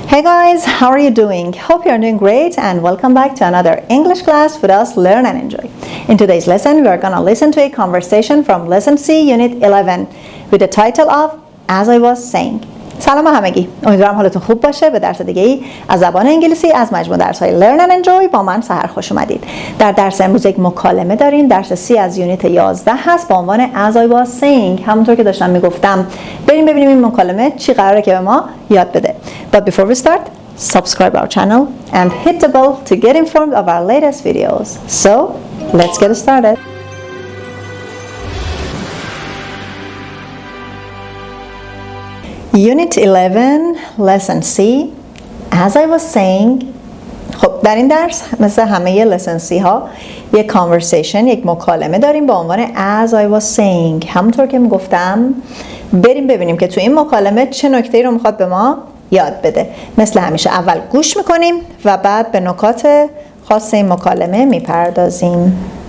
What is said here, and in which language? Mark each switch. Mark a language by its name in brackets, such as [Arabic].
[English] Hey guys, how are you doing? Hope you're doing great and welcome back to another English class with us, Learn and Enjoy. In today's lesson, we are going to listen to a conversation from Lesson C, Unit 11 with the title of As I Was Saying. [Persian] سلام همگی، امیدوارم حالتون خوب باشه. به درس دیگه ای از زبان انگلیسی از مجموعه درس‌های Learn and Enjoy با من سحر خوش اومدید. در درس امروز یک مکالمه داریم. درس C از یونیت 11 هست با عنوان As I Was Saying. همونطور که داشتم میگفتم بریم ببینیم این مکالمه چی قراره که به ما یاد بده. [English] But before we start, subscribe our channel and hit the bell to get informed of our latest videos. So, let's get started. Unit 11, Lesson C, As I was saying. [Persian] خب در این درس مثل همه Lesson C ها یک conversation، یک مکالمه داریم با عنوان As I was saying. همونطور که میگفتم بریم ببینیم که تو این مکالمه چه نکته‌ای رو میخواد به ما یاد بده. مثل همیشه اول گوش میکنیم و بعد به نکات خاص این مکالمه میپردازیم.